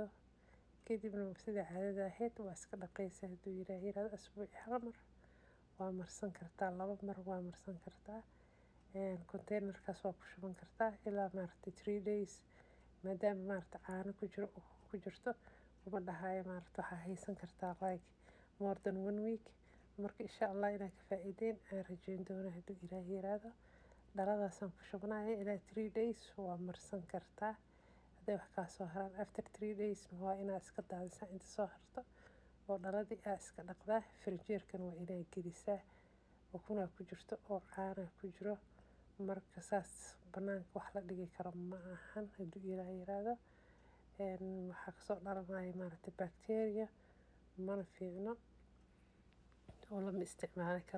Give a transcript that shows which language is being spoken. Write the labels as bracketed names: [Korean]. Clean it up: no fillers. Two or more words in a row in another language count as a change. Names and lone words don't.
[Somali] kadibna sida caadada ahayd waa iska dhaqaysa hadduu ilaahay yiraahdo. asbuuci hal mar waa marsan kartaa, 2 mar waa marsan kartaa. containerkaas waa ku shuban kartaa ilaa maaragtay [English] 3 days, [Somali] maadaama maaragtay caano ku jirto uma dhahayo maaragtay waxaa haysan kartaa [English] like more than 1 week. [Somali] marka insha allah inaad ka faa'iideen aan rajeyn doona hadduu ilaahay yiraahdo. dhaladaasaan ku shubanaya ilaa [English] 3 days [Somali] waa marsan kartaa. hadday wax kaa soo haraan [English] after 3 days [Somali] waa inaad iska daadisaa inta soo harto, oo dhaladii aad iska dhaqdaa. firijeerkan waa inaad gelisaa, ukunaa ku jirto oo caanaa ku jiro. marka saas banaanka wax la dhigi karo ma ahan hadduu ilaahay yiraahdo. waxaa kasoo dhalanaya maaragtay bacteria mana fiicno oo lama isticmaali karo.